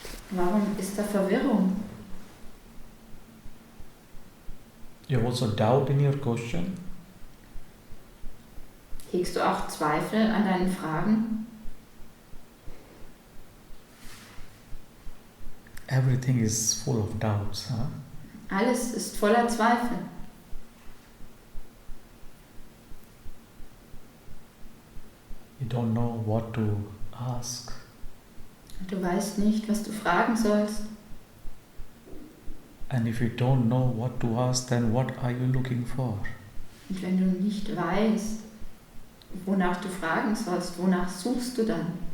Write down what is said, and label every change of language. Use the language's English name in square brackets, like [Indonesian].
[German] Warum ist da Verwirrung? [English] You have also doubt in your question? [German] Hegst du auch Zweifel an deinen Fragen? [English] Everything is full of doubts, huh? [German] Alles ist voller Zweifel. [English] You don't know what to ask. [German] Du weißt nicht, was du fragen sollst. [English] And if you don't know what to ask, then what are you looking for? [German] Und wenn du nicht weißt, wonach du fragen sollst, wonach suchst du dann?